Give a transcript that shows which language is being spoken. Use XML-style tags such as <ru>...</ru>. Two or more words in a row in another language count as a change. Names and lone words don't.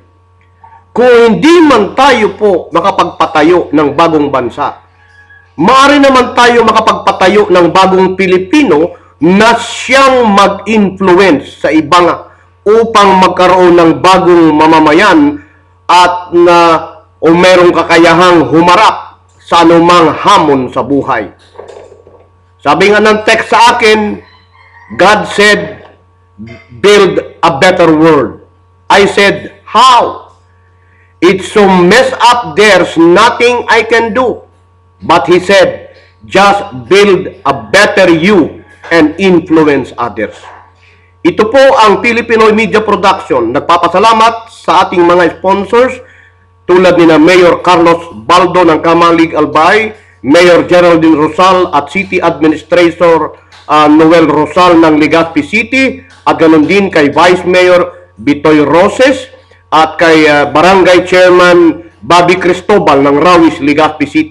<tl>Kung hindi man tayo po makapagpatayo ng bagong bansa, maaari naman tayo makapagpatayo ng bagong Pilipino na siyang mag-influence sa ibang upang magkaroon ng bagong mamamayan at o merong kakayahang humarap sa anumang hamon sa buhay. Sabi nga ng text sa akin,</tl> <en>God said, build a better world. I said, how? It's so messed up, there's nothing I can do. But He said, just build a better you and influence others.</en> <tl>Ito po ang Filipinoy Media Production. Nagpapasalamat sa ating mga sponsors tulad ni Mayor Carlos Baldo ng Kamalig Albay, Mayor Geraldine Rosal at City Administrator Noel Rosal ng Legazpi City, at ganoon din kay Vice Mayor Bitoy Roses at kay Barangay Chairman Bobby Cristobal ng Rawis, Legazpi City.</tl>